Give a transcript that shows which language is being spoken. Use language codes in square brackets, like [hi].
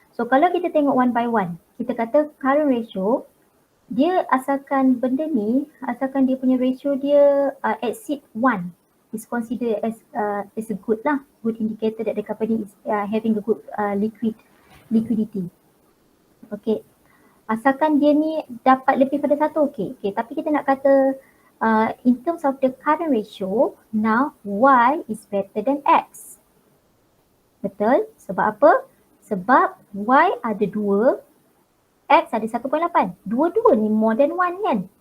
[ms] So kalau kita tengok [en] one by one, kita kata current ratio, [ms] dia asalkan benda ni, asalkan dia punya ratio dia [en] exceed 1, is considered as a good lah, good indicator that the company is having a good liquidity. Okay. [ms] Asalkan dia ni dapat lebih pada 1, okay. Tapi kita nak kata [en] in terms of the current ratio, now Y is better than X. [ms] Betul? Sebab apa? Sebab Y ada 2, X ada 1.8. Dua-dua ni [en] more than [ms] 1 kan?